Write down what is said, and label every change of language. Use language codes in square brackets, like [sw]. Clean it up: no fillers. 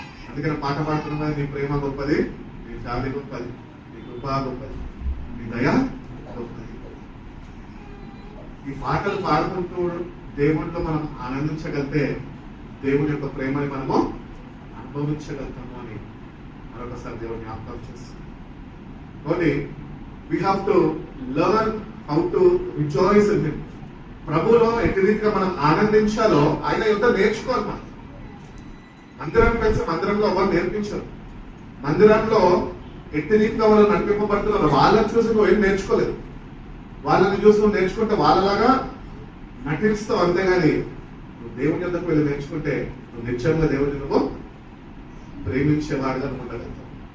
[te] అందుకని పాట పాడుతున్నా, నీ ప్రేమ గొప్పది, నీ జాలి గొప్పది, నీ కృప గొప్పది, నీ దయ గొప్పది. ఈ పాటలు పాడుకుంటూ దేవుడితో మనం ఆనందించగలిగితే దేవుని యొక్క ప్రేమని మనము అనుభవించగలుగుతాము అని మరొకసారి దేవుని జ్ఞాపకం చేస్తుంది. [en] కాబట్టి we have to learn how to rejoice in him. [te] ప్రభువులో ఎట్టి రీతిగా మనం ఆనందించాలో ఆయన యొక్క నేర్చుకోవాలి. మనం మందిరానికి కలిసి మందిరంలో ఎవరు నేర్పించారు. మందిరంలో ఎట్టి రీతిగా వాళ్ళు నడిపింపబడుతున్నారు. వాళ్ళని చూసి నువ్వు ఏం నేర్చుకోలేదు. వాళ్ళని చూసి నువ్వు నేర్చుకుంటే వాళ్ళలాగా నటిస్తావు, అంతేగాని నువ్వు దేవుని యొద్దకు వెళ్ళి నేర్చుకుంటే నువ్వు నిత్యంగా దేవుడిని నువ్వు ప్రేమించేవాడుగా ఉండగలుగుతావు.